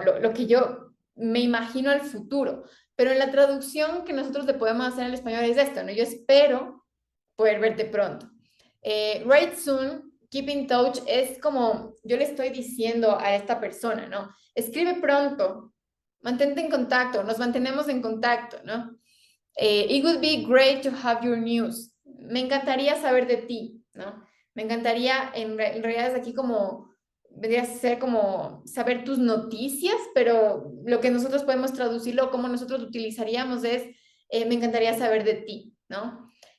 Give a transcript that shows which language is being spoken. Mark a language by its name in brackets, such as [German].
[Spanish] Lo que yo me imagino al futuro. Pero en la traducción que nosotros le podemos hacer al español es esto, ¿no? Yo espero poder verte pronto. [English] Right soon, keep in touch, [Spanish] es como yo le estoy diciendo a esta persona, ¿no? Escribe pronto, mantente en contacto, nos mantenemos en contacto, ¿no? [English] It would be great to have your news. [Spanish] Me encantaría saber de ti, ¿no? Me encantaría, en realidad es aquí como, vendría a ser como saber tus noticias, pero lo que nosotros podemos traducirlo como nosotros lo utilizaríamos es, me encantaría saber de ti, ¿no?